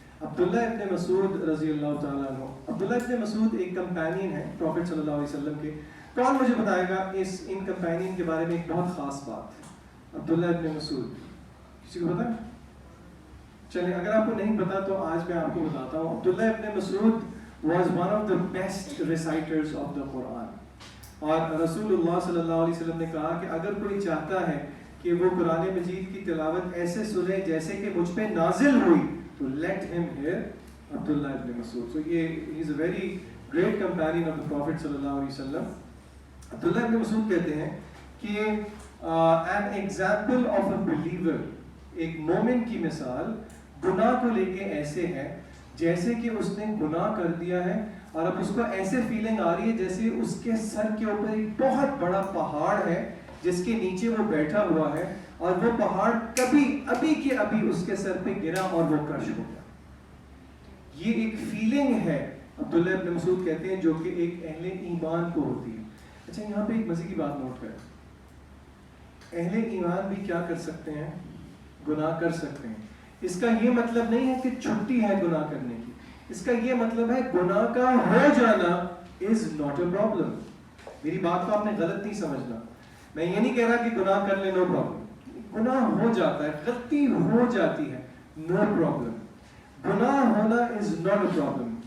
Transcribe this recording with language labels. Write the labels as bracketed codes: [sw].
[ur] عبداللہ ابن مسعود رضی اللہ تعالیٰ عنہ. عبداللہ ابن مسعود ایک کمپینین ہے پروفیٹ صلی اللہ علیہ وسلم کے. کون مجھے بتائے گا ان کمپینین کے بارے میں ایک بہت خاص بات؟ عبداللہ ابن مسعود کسی کو پتا ہے؟ چلیں اگر آپ کو نہیں پتا تو آج میں آپ کو بتاتا ہوں. [en] Abdullah ibn Masood was one of the best reciters of the Quran. [ur] اور رسول اللہ صلی اللہ علیہ وسلم نے کہا کہ اگر کوئی چاہتا ہے کہ وہ قرآن مجید کی تلاوت ایسے سنے جیسے کہ مجھ پہ نازل ہوئی تو [en] let him hear [ur] عبداللہ ابن مسعود. [en] So he is a very great companion of the Prophet صلی اللہ علیہ وسلم. [ur] عبداللہ ابن مسعود کہتے ہیں کہ [en] an example of a believer, [ur] ایک مومن کی مثال گناہ کو لے کے ایسے ہے جیسے کہ اس نے گناہ کر دیا ہے اور اب اس کو ایسے فیلنگ آ رہی ہے جیسے اس کے سر کے اوپر ایک بہت بڑا پہاڑ ہے جس کے نیچے وہ بیٹھا ہوا ہے اور وہ پہاڑ ابھی کے ابھی اس کے سر پہ گرا اور وہ کرش ہو گیا. یہ ایک فیلنگ ہے عبداللہ ابن مسعود کہتے ہیں جو کہ ایک اہل ایمان کو ہوتی ہے. اچھا یہاں پہ ایک مزے کی بات نوٹ کریں. اہل ایمان بھی کیا کر سکتے ہیں؟ گناہ کر سکتے ہیں. اس کا یہ مطلب نہیں ہے کہ چھٹی ہے گناہ کرنے کی. اس کا یہ مطلب ہے گناہ کا ہو جانا [en] is not a problem. [ur] میری بات کو آپ نے غلط نہیں سمجھنا. میں یہ نہیں کہہ رہا کہ گناہ کر لیں [en] no problem. [ur] گناہ ہو جاتا ہے, غلطی ہو جاتی ہے, [en] no problem. [ur] گناہ ہونا [en] is not a problem.